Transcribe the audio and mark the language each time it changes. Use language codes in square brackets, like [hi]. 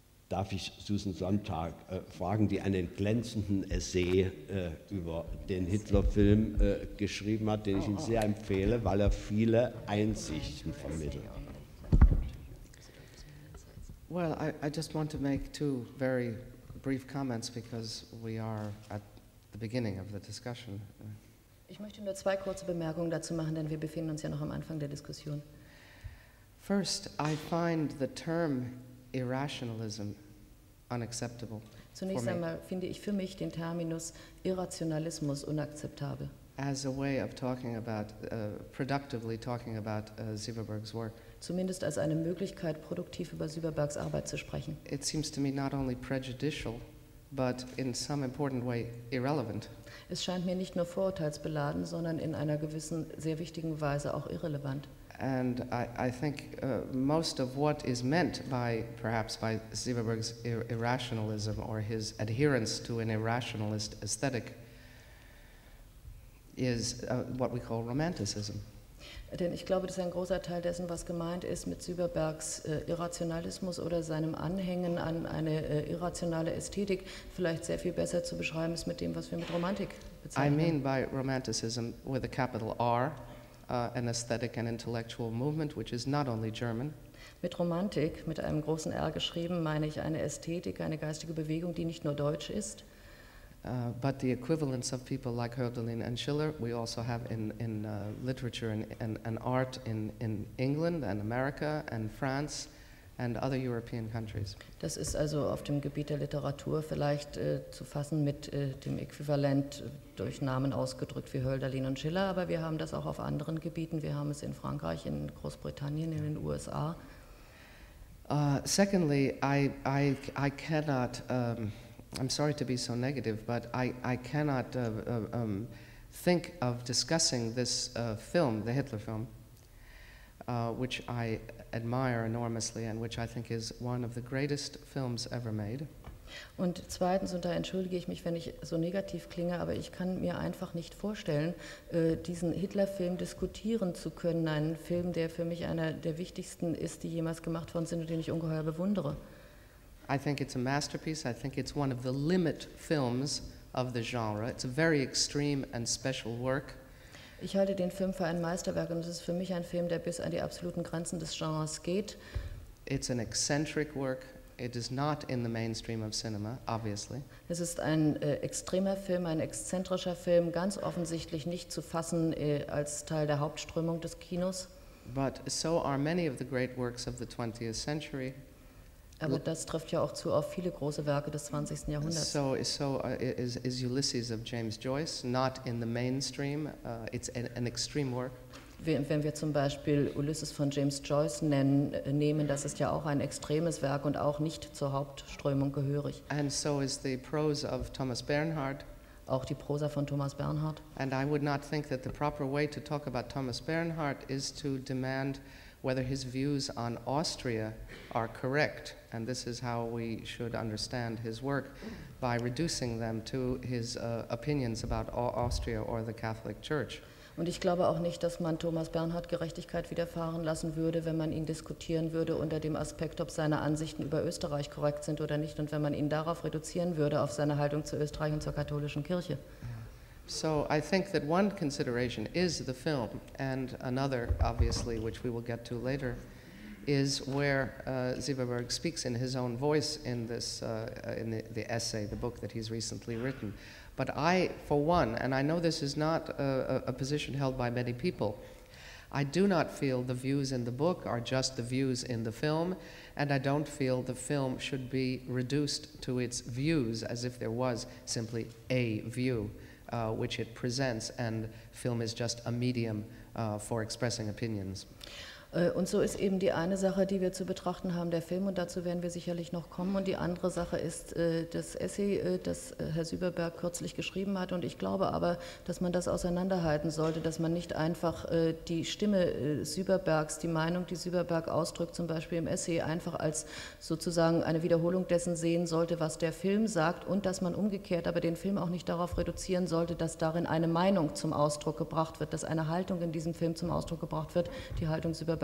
[de] Darf ich Susan Sontag fragen, die einen glänzenden Essay über den Hitler-Film geschrieben hat, den ich Ihnen sehr empfehle, weil er viele Einsichten vermittelt. [en] Well, I just want to make two very brief comments, because we are at the beginning of the discussion. [de] Ich möchte nur zwei kurze Bemerkungen dazu machen, denn wir befinden uns ja noch am Anfang der Diskussion. [en] First, I find the term irrationalism unacceptable. [de] Zunächst einmal finde ich für mich den Terminus Irrationalismus unakzeptabel. [en] as a way of talking about, productively talking about Sieverberg's work. [de] Zumindest als eine Möglichkeit, produktiv über Sieverbergs Arbeit zu sprechen. [en] It seems to me not only prejudicial, but in some important way irrelevant. [de] Es scheint mir nicht nur vorurteilsbeladen, sondern in einer gewissen, sehr wichtigen Weise auch irrelevant. [en] And I think most of what is meant by, perhaps, by Sieverberg's irrationalism or his adherence to an irrationalist aesthetic is what we call romanticism. [de] Denn ich glaube, dass ein großer Teil dessen, was gemeint ist mit Sieverbergs Irrationalismus oder seinem Anhängen an eine irrationale Ästhetik, vielleicht sehr viel besser zu beschreiben ist mit dem, was wir mit Romantik bezeichnen. [en] I mean by romanticism with a capital R, an aesthetic and intellectual movement, which is not only German. [de] Mit Romantik, mit einem großen R geschrieben, meine ich eine Ästhetik, eine geistige Bewegung, die nicht nur deutsch ist. [en] But the equivalents of people like Hölderlin and Schiller, we also have in literature and art in England and America and France and other European countries. [de] Das ist also auf dem Gebiet der Literatur vielleicht zu fassen mit dem Äquivalent durch Namen ausgedrückt wie Hölderlin und Schiller, aber wir haben das auch auf anderen Gebieten. Wir haben es in Frankreich, in Großbritannien, in den USA. [en] Secondly, I cannot... I'm sorry to be so negative, but I cannot think of discussing this film, the Hitler film, which I admire enormously and which I think is one of the greatest films ever made. [de] Und zweitens, und da entschuldige ich mich, wenn ich so negativ klinge, aber ich kann mir einfach nicht vorstellen, diesen Hitler-Film diskutieren zu können, einen Film, der für mich einer der wichtigsten ist, die jemals gemacht worden sind und den ich ungeheuer bewundere. [en] I think it's a masterpiece. I think it's one of the limit films of the genre. It's a very extreme and special work. [de] Ich halte den Film für ein Meisterwerk und es ist für mich ein Film, der bis an die absoluten Grenzen des Genres geht. [en] It's an eccentric work. It is not in the mainstream of cinema, obviously. [de] Es ist ein extremer Film, ein exzentrischer Film, ganz offensichtlich nicht zu fassen als Teil der Hauptströmung des Kinos. But so are many of the great works of the 20th century. Aber das trifft ja auch zu auf viele große Werke des 20. Jahrhunderts. [en] So is Ulysses of James Joyce not in the mainstream? It's an extreme work. [de] Wenn wir zum Beispiel Ulysses von James Joyce nehmen, das ist ja auch ein extremes Werk und auch nicht zur Hauptströmung gehörig. [en] And so is the prose of Thomas Bernhard. [de] Auch die Prosa von Thomas Bernhard. [en] And I would not think that the proper way to talk about Thomas Bernhard is to demand whether his views on Austria are correct, and this is how we should understand his work, by reducing them to his opinions about Austria or the Catholic Church. [de] Und ich glaube auch nicht, dass man Thomas Bernhard Gerechtigkeit widerfahren lassen würde, wenn man ihn diskutieren würde unter dem Aspekt, ob seine Ansichten über Österreich korrekt sind oder nicht, und wenn man ihn darauf reduzieren würde, auf seine Haltung zu Österreich und zur katholischen Kirche. [en] So I think that one consideration is the film, and another, obviously, which we will get to later, is where Sieverberg speaks in his own voice in this, in the essay, the book that he's recently written. But I, for one, and I know this is not a position held by many people, I do not feel the views in the book are just the views in the film, and I don't feel the film should be reduced to its views as if there was simply a view. Which it presents, and film is just a medium for expressing opinions. [de] Und so ist eben die eine Sache, die wir zu betrachten haben, der Film, und dazu werden wir sicherlich noch kommen. Und die andere Sache ist das Essay, das Herr Sieverberg kürzlich geschrieben hat. Und ich glaube aber, dass man das auseinanderhalten sollte, dass man nicht einfach die Stimme Sieverbergs, die Meinung, die Sieverberg ausdrückt, zum Beispiel im Essay, einfach als sozusagen eine Wiederholung dessen sehen sollte, was der Film sagt, und dass man umgekehrt aber den Film auch nicht darauf reduzieren sollte, dass darin eine Meinung zum Ausdruck gebracht wird, dass eine Haltung in diesem Film zum Ausdruck gebracht wird, die Haltung Sieverberg.